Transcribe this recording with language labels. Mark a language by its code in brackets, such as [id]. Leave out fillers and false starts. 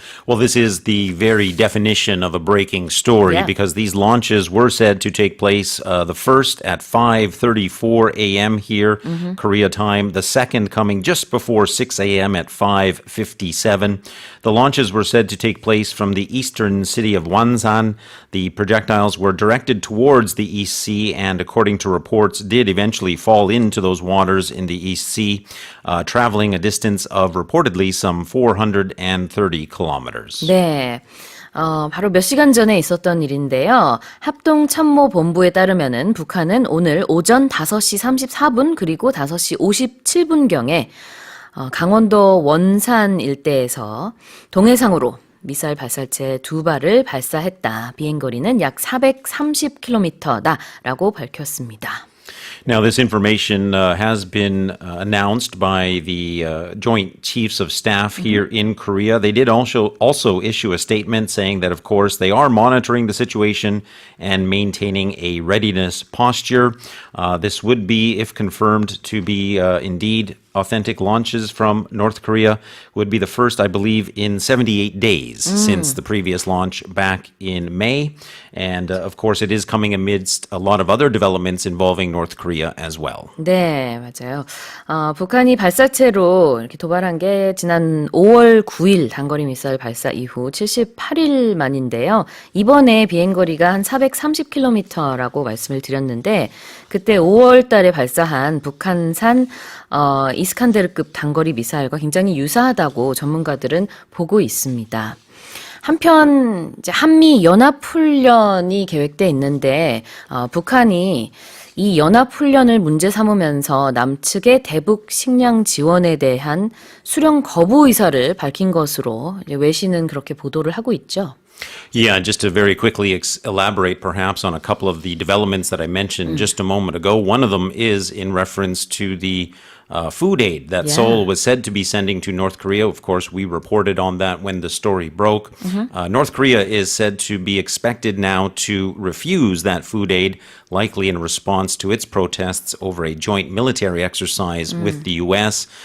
[en] Well, this is the very definition of a breaking story because these launches were said to take place the first at 5:34 a.m. here, Korea time, the second coming just before 6 a.m. at 5:57. The launches were said to take place from the eastern city of Wonsan. The projectiles were directed towards the East Sea and, according to reports, did eventually fall into those waters in the East Sea, traveling a distance of reportedly some 430 kilometers. [ko] 네. 바로 몇 시간 전에 있었던 일인데요. 합동참모본부에 따르면은 북한은 오늘 오전 5시 34분 그리고 5시 57분경에 강원도 원산 일대에서 동해상으로 미사일 발사체 2발을 발사했다. 비행거리는 약 430km다라고 밝혔습니다. [en] Now, this information has been announced by the Joint Chiefs of Staff here in Korea. They did also issue a statement saying that, of course, they are monitoring the situation and maintaining a readiness posture. This would be, if confirmed, to be indeed authentic launches from North Korea. Would be the first, I believe, in 78 days since the previous launch back in May. And, of course, it is coming amidst a lot of other developments involving North Korea as well. [ko] 네, 맞아요. 북한이 발사체로 이렇게 도발한 게 지난 5월 9일 단거리 미사일 발사 이후 78일 만인데요. 이번에 비행거리가 한 430km라고 말씀을 드렸는데 그때 5월 달에 발사한 북한산 이스칸데르급 단거리 미사일과 굉장히 유사하다고 전문가들은 보고 있습니다. 한편 이제 한미 연합훈련이 계획돼 있는데 북한이 이 연합훈련을 문제 삼으면서 남측의 대북 식량 지원에 대한 수령 거부 의사를 밝힌 것으로 이제 외신은 그렇게 보도를 하고 있죠. [en] Yeah, just to very quickly elaborate perhaps on a couple of the developments that I mentioned just a moment ago. One of them is in reference to the food aid that Seoul was said to be sending to North Korea. Of course, we reported on that when the story broke. North Korea is said to be expected now to refuse that food aid, likely in response to its protests over a joint military exercise with the U.S.